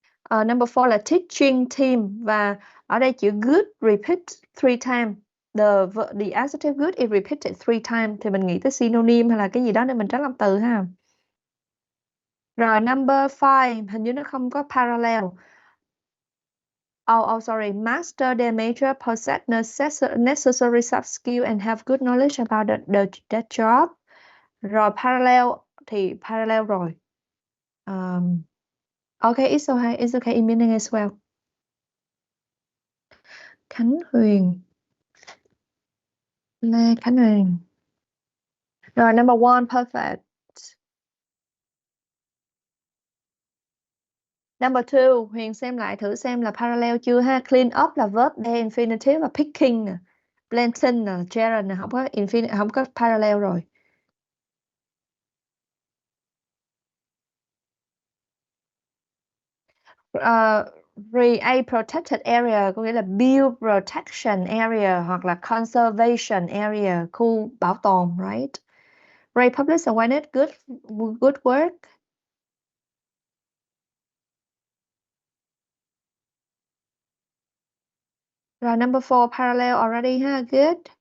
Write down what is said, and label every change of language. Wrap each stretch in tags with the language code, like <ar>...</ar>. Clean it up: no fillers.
<en>Number 4</en> <vi>là</vi> <en>teaching team,</en> <vi>và ở đây chữ</vi> <en>good repeat 3 times. The adjective good is repeated 3 times,</en> <vi>thì mình nghĩ tới synonym hay là cái gì đó để mình tránh làm từ ha. Rồi number 5 hình như nó không có parallel.</vi> <en>Oh, sorry. Master their major, possess necessary soft skill and have good knowledge about that job.</en> <vi>Rồi parallel thì parallel rồi.</vi> <en>Okay, it's okay. It's okay in meaning as well.</en> <vi>Khánh Huyền. Lê Khánh Huyền. Rồi</vi> <en>number 1, perfect.</en> <vi>Number 2, Huyền xem lại thử xem là parallel chưa ha. Clean up là verb day infinitive, và picking nè, planting nè, Jared nè, không có parallel rồi.</vi> <en>Create protected area</en> <vi>có nghĩa là</vi> <en>build protection area</en> <vi>hoặc là</vi> <en>conservation area,</en> <vi>khu bảo tồn,</vi> <en>right? Raise public awareness, good work.</en> <vi>Rồi</vi> <en>number 4, parallel already</en> <vi>ha,</vi> <en>good.</en>